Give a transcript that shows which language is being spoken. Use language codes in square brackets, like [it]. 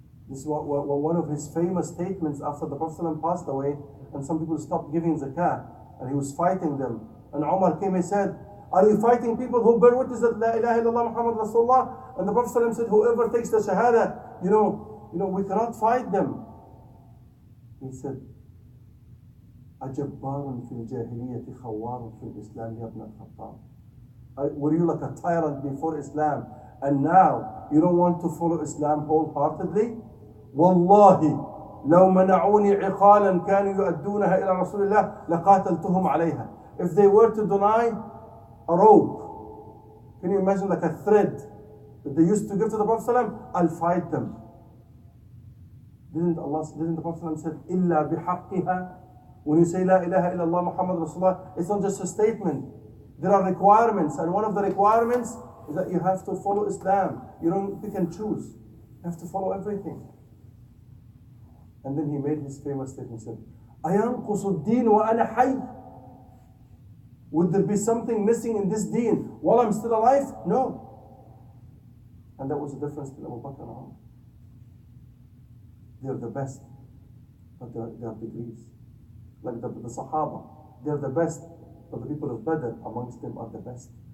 [en] This is one of his famous statements after the Prophet ﷺ passed away, and some people stopped giving zakah, and he was fighting them. And Umar came and said, are you fighting people who bear witness that La ilaha illallah Muhammad Rasulullah? And the Prophet ﷺ said, whoever takes the shahada, we cannot fight them. He said, [ar] أجبار في الجاهلية خوار في الإسلام يا ابن الخطاب. [en] Were you like a tyrant before Islam, and now you don't want to follow Islam wholeheartedly? [ar] والله لو منعوني عقالا كانوا يؤدونها إلى رسول الله لقاتلتهم عليها. [en] If they were to deny a rope, can you imagine like a thread that they used to give to the Prophet ﷺ? I'll fight them. Didn't the Prophet ﷺ said, [ar] إلا بحقها? [en] When you say La ilaha illallah Muhammad Rasulullah, it's not just a statement. There are requirements, and one of the requirements is that you have to follow Islam. You don't pick and choose. You have to follow everything. And then he made his famous statement. He said, [ar] أَيَنْقُصُ الدِّينُ وَأَنَا حَيٍّ? [en] Would there be something missing in this deen while I'm still alive? No. And that was the difference between Abu Bakr and Umar. They're the best, but they are degrees. Like the Sahaba, they're the best, but the people of Badr amongst them are the best.